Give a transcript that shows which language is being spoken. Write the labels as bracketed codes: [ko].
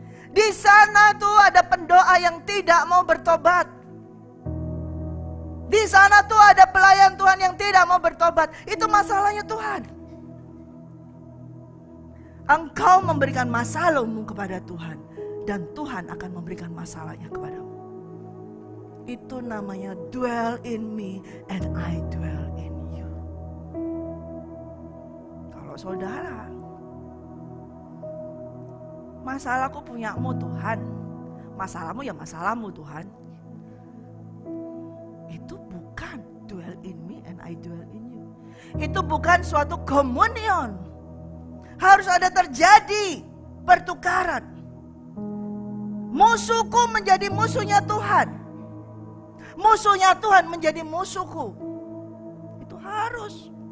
[id] Di sana tuh ada pendoa yang tidak mau bertobat. Di sana tuh ada pelayan Tuhan yang tidak mau bertobat. Itu masalahnya Tuhan. Engkau memberikan masalahmu kepada Tuhan. Dan Tuhan akan memberikan masalahnya kepadamu. Itu namanya [en] dwell in me and I dwell in you. [id] Kalau saudara, masalahku punyamu Tuhan. Masalahmu ya masalahmu Tuhan. Itu bukan [en] dwell in me and I dwell in you. [id] Itu bukan suatu komunion. Harus ada terjadi pertukaran. Musuhku menjadi musuhnya Tuhan. Musuhnya Tuhan menjadi musuhku. Itu harus.